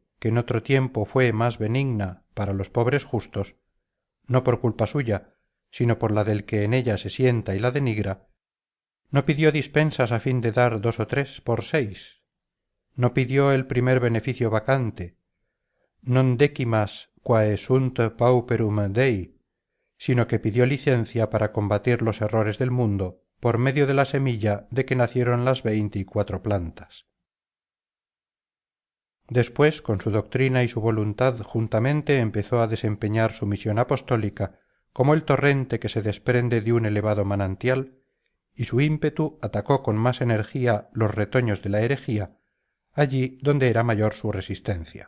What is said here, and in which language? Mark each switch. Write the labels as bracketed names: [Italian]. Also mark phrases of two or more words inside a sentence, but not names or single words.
[Spanish] que en otro tiempo fue más benigna para los pobres justos, no por culpa suya, sino por la del que en ella se sienta y la denigra, no pidió dispensas a fin de dar 2 o 3 por 6, no pidió el primer beneficio vacante, [Latin] non decimas quae sunt pauperum Dei, [Spanish] sino que pidió licencia para combatir los errores del mundo por medio de la semilla de que nacieron las 24 plantas. Después, con su doctrina y su voluntad juntamente empezó a desempeñar su misión apostólica como el torrente que se desprende de un elevado manantial, y su ímpetu atacó con más energía los retoños de la herejía, allí donde era mayor su resistencia.